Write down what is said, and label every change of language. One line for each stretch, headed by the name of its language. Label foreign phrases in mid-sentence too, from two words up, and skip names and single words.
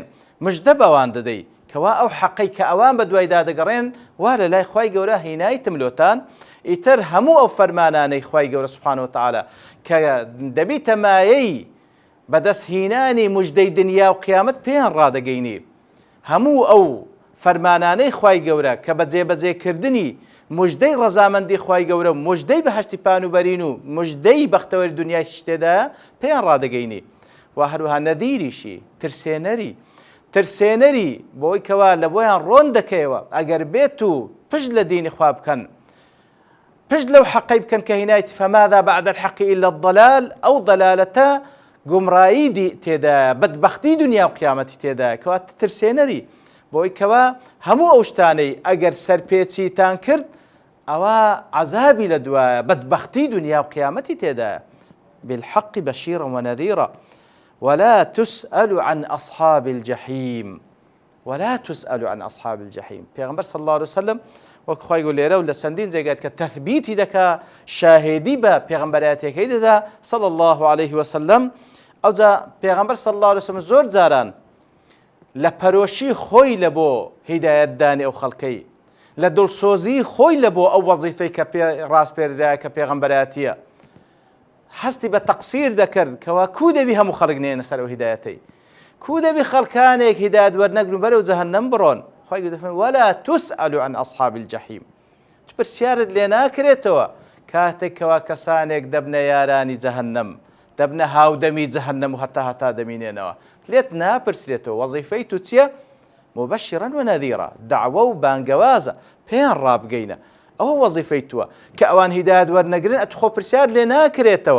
Central Kurdish: مژدە بەوان دەدەی کەوا ئەو حەقەی کە ئەوان بە دوایدا دەگەڕێن وا لە لای خوای گەورە هینایی ملۆتان ئیتر هەموو ئەو فەرمانانەی خوای گەورە
Arabic: سوبحانه وتعالى
Central Kurdish: کە دەبیتە مایەی بەدەستهێنانی موژدەی دنیا و قیامەت پێیان ڕادەگەینی هەموو ئەو فەرمانانەی خوای گەورە کە بە جێبەجێکردنی مژدەی ڕەزامەندی خوای گەورە مژدەی بەهەشتی پانوبەرین و مژدەی بەختەوەری دنیای شتێدا پێیان ڕادەگەینی و هەروها نەدیریشی ترسێنەری بۆی کەوا لە بۆیان ڕۆن دەکەیەوە ئەگەر بێت و پشت لە دینی خوا بکەن پشت لەو حەقەی بکەن کە هینایەتی
Arabic: فەماذا بعد الحق إلا الضلال
Central Kurdish: ئەو ضلالەتە گومڕایی تێدایە بەدبەختی دنیا و قیامەتی تێدایە کەواتە ترسێنەری بۆی کەوا هەموو ئەو شتانەی ئەگەر سەرپێچیتان کرد ئەوە عەزابی لە دوایە بەدبەختی دنیا و قیامەتی تێدایە.
Arabic: بالحق بشيرا ونذيرا ولا تسأل عن أصحاب الجحيم ولا تسأل عن أصحاب الجحيم.
Central Kurdish: پیغمبر
Arabic: صلى الله عليه وسلم
Central Kurdish: وەک خۆی گەورە لێرە و لە چەندین جێگات کە تەثبیتی دەکا شاهێدی بە پێغەمبەرایەتەکەی دەدا
Arabic: صلى الله عليه وسلم
Central Kurdish: ئەوجا پێغەمبەر
Arabic: صلى الله عليه وسلم
Central Kurdish: زۆر جاران لە پەرۆشی خۆی لە بۆ هیدایەتدانی ئەو خەڵکەی، لە دڵسۆزی خۆی لە بۆ ئەو وەزیفەی کە ڕاستپێرایە کە پێغەمبەرایەتیە هەستی بە تەقسیر دەکرد کەوا کو دەبی هەموو خەڵک نێنە سەر ئەو هیدایەتەی، کو دەبی خەڵکانێک هیدایەت وەرنەگرن بەرەو جەهەنەم بڕۆن. خۆی گوت دەفەرمێ
Arabic: وەلا تسأل عن أصحاب الجحیم،
Central Kurdish: پرسیارت لێ ناکرێتەوە کاتێک کەوا کەسانێک دەبنە یارانی جەهەنەم، دەبنە هاودەمی جەهەنەم و هەتا دەمینێنەوە، لێت ناپرسرێتەوە وەزیفەی تو چییە؟
Arabic: مبەشیرا وەنەذیرا،
Central Kurdish: دەعوە و بانگەوازە، پێیان ڕابگەینە، ئەوە وەزیفەی تووە کە ئەوان هیدایەت وەرنەگرن ئەت خۆ پرسیار لێ ناکرێتەوە.